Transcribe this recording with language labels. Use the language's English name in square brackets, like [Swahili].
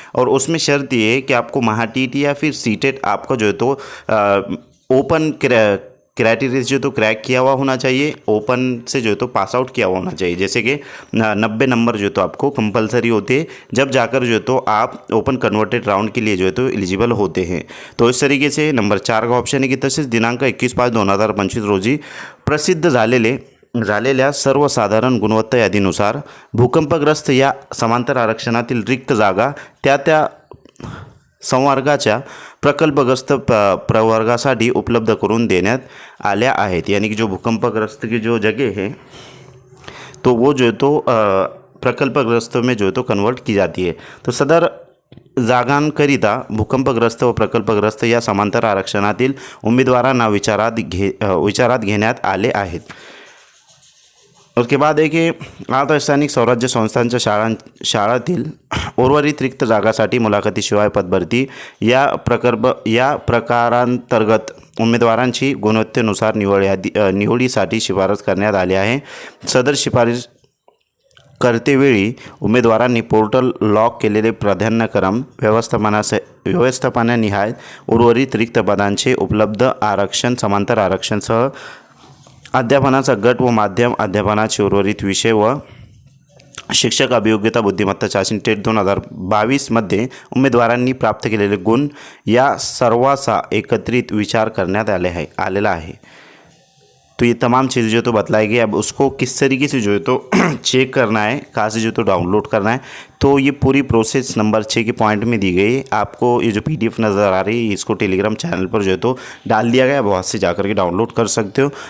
[Hindi] और उसमें शर्त ये है कि आपको महा टीटी या फिर सीटेट आपका जो है तो ओपन क्राइटेरिया जो तो क्रैक किया हुआ होना चाहिए, ओपन से जो है तो पास आउट किया हुआ होना चाहिए। जैसे कि 90 नंबर जो तो आपको कंपलसरी होते हैं, जब जाकर जो है तो आप ओपन कन्वर्टेड राउंड के लिए जो है तो एलिजिबल होते हैं। तो इस तरीके से नंबर 4 का ऑप्शन है की [Marathi] तसेच दिनांक 21/5/2025 रोजी प्रसिद्ध झालेल्या सर्वसाधारण गुणवत्ता यादीनुसार भूकंपग्रस्त या समांतर आरक्षणातील रिक्त जागा त्या संवर्गाच्या प्रकल्पग्रस्त प्रवर्गासाठी उपलब्ध करून देण्यात आल्या आहेत। [Hindi] यानी कि जो भूकंपग्रस्त की जो जगह है तो वो जो है तो प्रकल्पग्रस्त में जो है तो कन्वर्ट की जाती है। [Marathi] तो सदर जागांकरिता भूकंपग्रस्त व प्रकल्पग्रस्त या समांतर आरक्षणातील उमेदवारांना विचारात घेण्यात आले आहेत। [Hindi] उसके बाद [Marathi] आहे की आता स्थानिक स्वराज्य संस्थांच्या शाळांतील उर्वरित रिक्त जागासाठी मुलाखतीशिवाय पदभरती या प्रकारांतर्गत उमेदवारांची गुणवत्तेनुसार निवडीसाठी शिफारस करण्यात आली आहे। सदर शिफारस करतेवेळी उमेदवारांनी पोर्टल लॉक केलेले प्राधान्यक्रम व्यवस्थापनानिहाय उर्वरित रिक्त पदांचे उपलब्ध आरक्षण समांतर आरक्षणसह अध्यापनाचा गट व माध्यम अध्यापनाचे उर्वरित विषय व शिक्षक अभियोग्यता बुद्धिमत्ता चाचणी टेट 2022 मध्ये उमेदवारांनी प्राप्त केलेले गुण या सर्वाचा एकत्रित विचार करण्यात आलेला है। [Hindi] तो ये तमाम चीज़ें जो तो बतलाएगी। अब उसको किस तरीके से जो है तो चेक करना है, कहाँ से जो तो डाउनलोड करना है, तो ये पूरी प्रोसेस नंबर 6 के पॉइंट में दी गई है। आपको ये जो PDF नज़र आ रही है इसको टेलीग्राम चैनल पर जो है तो डाल दिया गया है, वहाँ से जाकर के डाउनलोड कर सकते हो।